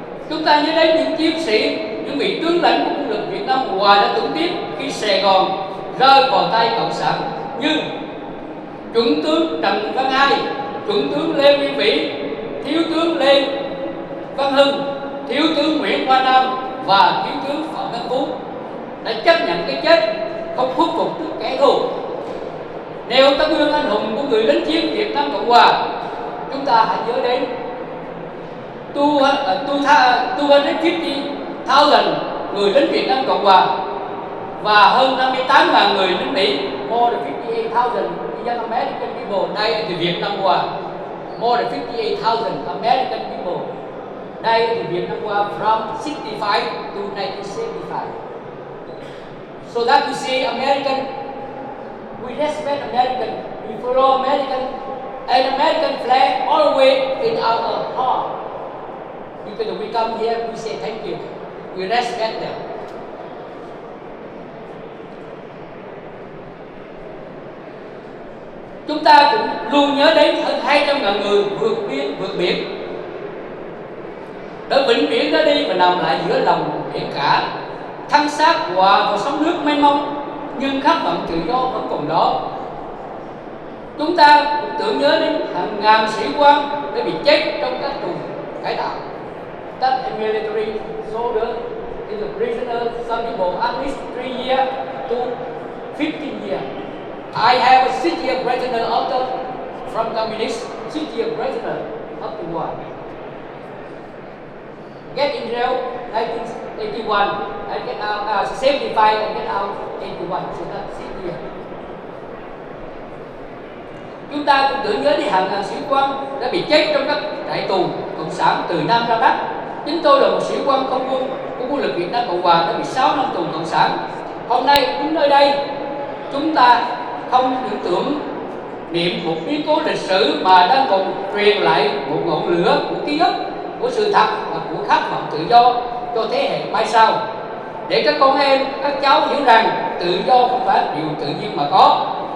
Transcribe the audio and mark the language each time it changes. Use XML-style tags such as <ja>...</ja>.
<vi>Chúng ta nhớ đến những chiến sĩ, những vị tướng lãnh của quân lực Việt Nam Cộng hòa đã tử tiếp khi Sài Gòn rơi vào tay cộng sản, như chuẩn tướng Trần Văn Ai, chuẩn tướng Lê Nguyên Vĩ, thiếu tướng Lê Văn Hưng, thiếu tướng Nguyễn Hoa Nam và thiếu tướng Phạm Văn Phú đã chấp nhận cái chết, không khuất phục trước kẻ thù. Nêu tấm gương anh hùng của người lính chiến Việt Nam Cộng hòa, chúng ta hãy nhớ đến 250,000 người lính Việt Nam Cộng hòa và hơn 58.000 người lính Mỹ.</vi> <en>More than 58,000 young American people died in the Vietnam War. More than 58,000 American people died in the Vietnam War from 65 to 1975. So that you see, American, we respect American, we follow American, and American flag always in our heart. Because we come here, we say thank you, we respect them.</en> <vi>Chúng ta cũng luôn nhớ đến hơn 200.000 người vượt biên, vượt biển, đã vĩnh viễn đã đi và nằm lại giữa lòng biển cả, thân xác hòa vào sóng nước mênh mông, nhưng khát vọng tự do vẫn còn đó. Chúng ta cũng tưởng nhớ đến hàng ngàn sĩ quan đã bị chết trong các tù cải tạo.</vi> <en>That military soldier is a prisoner, some people at least 3 years to 15 years. I have a 6-year prisoner after from communist, 6-year prisoner up to war. Get in jail 1981, I get out 75, I get out 81, so that's 6 years.</en> <vi>Chúng ta cũng tưởng nhớ đến hàng ngàn sĩ quan đã bị chết trong các trại tù cộng sản từ Nam ra Bắc. Chính tôi là một sĩ quan không quân của quân lực Việt Nam Cộng hòa đã bị 6 năm tù cộng sản. Hôm nay đứng nơi đây, chúng ta không những tưởng niệm một biến cố lịch sử mà đang còn truyền lại một ngọn lửa của ký ức, của sự thật và của khát vọng tự do cho thế hệ mai sau, để các con em, các cháu hiểu rằng tự do không phải điều tự nhiên mà có.</vi>